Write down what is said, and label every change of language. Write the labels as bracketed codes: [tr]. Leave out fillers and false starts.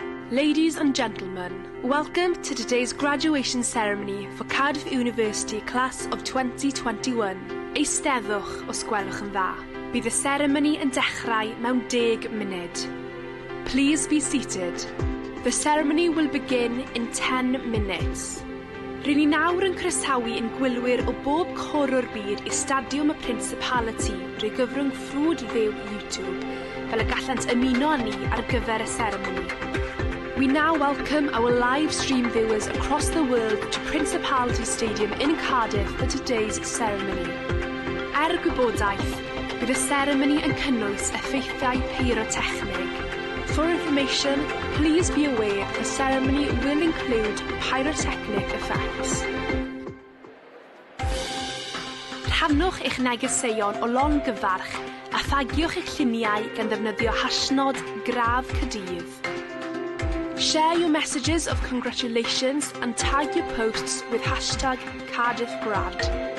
[en] Ladies and gentlemen, welcome to today's graduation ceremony for Cardiff University Class of 2021. [cy] Eisteddwch os gwelwch yn dda. Bydd y seremoni yn dechrau mewn 10 munud. [en] Please be seated. The ceremony will begin in 10 minutes. [cy] Rydyn ni nawr yn croesawu ein gwylwyr o bob cor o'r byd I Stadiwm y Principality drwy gyfrwng ffrwd fyw YouTube, fel y gallant ymuno â ni ar gyfer y ceremony. [en] We now welcome our live stream viewers across the world to Principality Stadium in Cardiff for today's ceremony. [cy] Gwybodaeth, bydd y ceremony yn cynnwys effeithiau pyrotechnig. [en] For information, please be aware the ceremony will include pyrotechnic effects. [cy] Rhannwch eich negeseuon o longyfarch a thagiwch eich lluniau gan ddefnyddio hashnod Graf Caerdydd. [en] Share your messages of congratulations and tag your posts with hashtag CardiffGrad.